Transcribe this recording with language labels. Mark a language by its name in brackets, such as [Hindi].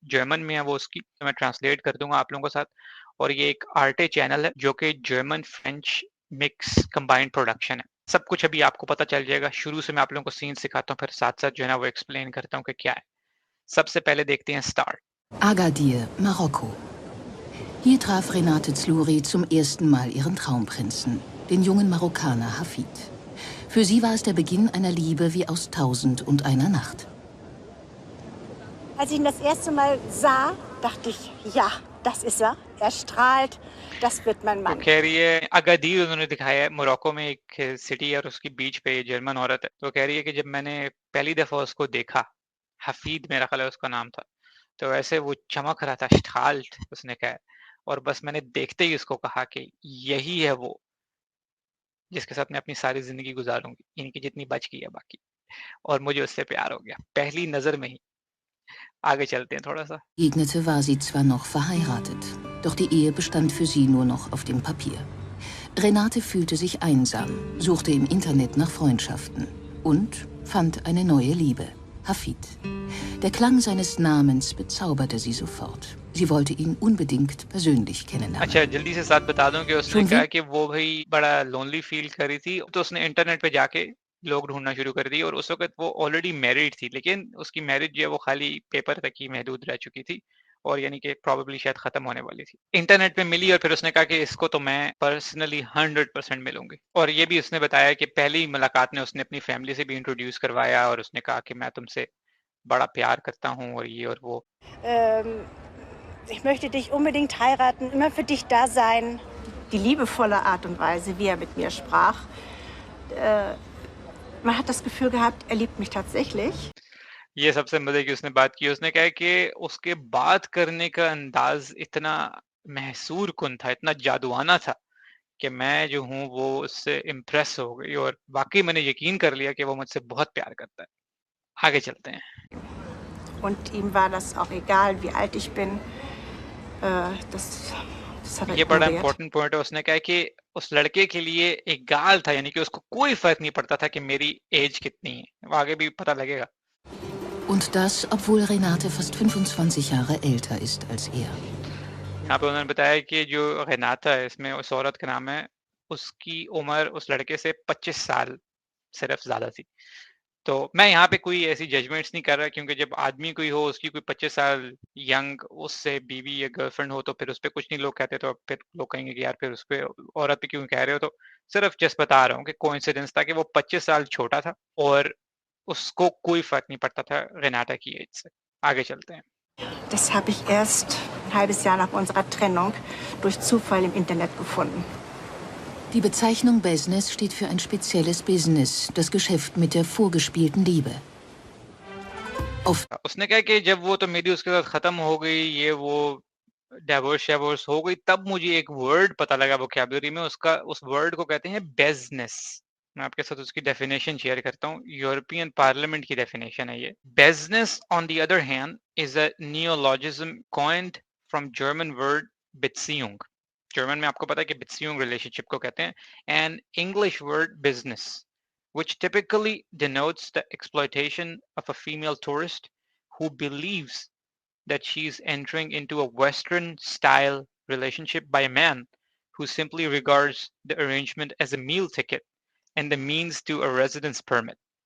[Hindi] German में है वो उसकी, तो मैं ट्रांसलेट कर दूँगा आप लोगों के साथ। और ये एक आर्टे चैनल है, जो कि German French mix combined production है। सब कुछ अभी आपको पता चल जाएगा। शुरू से मैं आप लोगों को सीन सिखाता हूँ, फिर साथ-साथ जो है ना वो एक्सप्लेन करता हूँ कि क्या है। सबसे पहले देखते हैं start. [German] Agadir, Marokko. Hier traf Renate Zluri zum ersten Mal ihren Traumprinzen, den jungen Marokkaner Hafid. Für sie war es der Beginn einer Liebe wie aus Tausend und einer Nacht. Als ich ihn das erste Mal sah, dachte ich, ja, das ist er. Er strahlt, das wird mein [Hindi] तो [German] Mann. [Hindi] कह रही है अगादीर उन्होंने दिखाया है, Morocco में एक city है और उसकी बीच पे ये जर्मन औरत है। तो कह रही है कि जब मैंने पहली दफ़ा उसको देखा, हफीद मेरा ख़्याल है उसका नाम था, तो ऐसे वो चमक रहा था, स्टाल्ट उसने कहा है, और बस मैंने देखते ही उसको कहा कि यही है वो, जिसके साथ मैं अपनी सारी ज़िंदगी गुज़ारूँगी, इनकी जितनी बचकी है बाकी। और मुझे उससे प्यार हो गया, पहली नज़र में ही। आगे चलते हैं थोड़ा-सा। [German] Begegnete war sie zwar noch verheiratet, doch die Ehe bestand für sie nur noch auf dem Papier. Renate fühlte sich einsam, suchte im Internet nach Freundschaften und fand eine neue Liebe, Hafid. Der Klang seines Namens bezauberte sie sofort. Sie wollte ihn unbedingt persönlich [Hindi] अच्छा, [German] kennenlernen. [Hindi] जल्दी से साथ बता दूँ कि उसने [German] Schon [Hindi] कहा कि वो भई बड़ा लोनली फ़ील कर रही थी, तो उसने इंटरनेट पे जाके लोग ढूँढना शुरू कर दिए, और उस वक़्त वो ऑलरेडी मैरिड थी, लेकिन उसकी मैरिज जो है वो खाली पेपर तक ही महदूद रह चुकी थी, और यानी कि प्रोबेबली शायद ख़त्म होने वाली थी। इंटरनेट पे मिली और फिर उसने कहा कि इसको तो मैं पर्सनली 100% मिलूँगी, और ये भी उसने बताया कि पहली मुलाकात में उसने अपनी फ़ैमिली से भी इंट्रोड्यूस करवाया, और उसने कहा कि मैं तुमसे बड़ा प्यार करता हूँ और ये और वो। [German] Ähm, Ich möchte dich unbedingt heiraten, immer für dich da sein. Die liebevolle Art und Weise, wie er mit mir sprach. Äh, Man hat das Gefühl gehabt, er liebt mich tatsächlich. [Hindi] ये सबसे मज़े की उसने बात की। उसने कहा है कि उसके बात करने का अंदाज़ इतना महसूर-कुन था, इतना जादुआना था कि मैं जो हूँ वो उससे इम्प्रेस हो गई, और वाक़ई मैंने यकीन कर लिया कि वो मुझसे बहुत प्यार करता है। आगे चलते हैं। [German] Und ihm war das auch egal, wie alt ich bin. Das hat er [Hindi] ये बड़ा [German] ignoriert. [Hindi] इम्पोर्टेंट पॉइंट है। उसने कहा है कि उस लड़के के लिए एगाल था, यानी कि उसको कोई फ़र्क नहीं पड़ता था कि मेरी ऐज कितनी है। वो आगे भी पता लगेगा। [German] Und das, obwohl Renate fast 25 Jahre älter ist als er. [Hindi] यहाँ पे उन्होंने बताया कि जो रेनाता है, इसमें उस औरत का नाम है, उसकी उम्र उस लड़के से 25 साल सिर्फ ज़्यादा थी। तो मैं यहाँ पे कोई ऐसी जजमेंट्स नहीं कर रहा, क्योंकि जब आदमी कोई हो, उसकी कोई 25 साल यंग उससे बीवी या गर्लफ्रेंड हो, तो फिर उसपे कुछ नहीं लोग कहते, तो फिर लोग कहेंगे कि यार फिर उसपे औरत पे क्यों कह रहे हो? तो सिर्फ जस्ट बता रहा हूँ कि कोइंसिडेंस था कि वो 25 साल छोटा था, और उसको कोई फ़र्क नहीं पड़ता था रेनाटा की एज से। आगे चलते हैं। [German] Das habe ich erst ein halbes Jahr nach unserer Trennung durch Zufall im Internet gefunden. Die Bezeichnung Business steht für ein spezielles Business, das Geschäft mit der vorgespielten Liebe. Auf [Hindi] उसने कहा कि जब वो तो मेरी उसके साथ खत्म हो गई, ये वो डाइवोर्स हो गई, तब मुझे एक वर्ड पता लगा वोकैब्युलरी में, उसका उस वर्ड को कहते हैं बिज़नेस। मैं आपके साथ उसकी डेफिनेशन शेयर करता हूँ, यूरोपियन पार्लियामेंट की डेफिनेशन है ये। [English] Bezness on the other hand is a neologism coined from German word Beziehung. [Hindi] German में आपको पता है कि बिट्सियुंग रिलेशनशिप को कहते हैं, [English] And English word bezness, which typically denotes the exploitation of a female tourist who believes that she's entering into a Western style relationship by a man who simply regards the arrangement as a meal ticket and the means to a residence permit.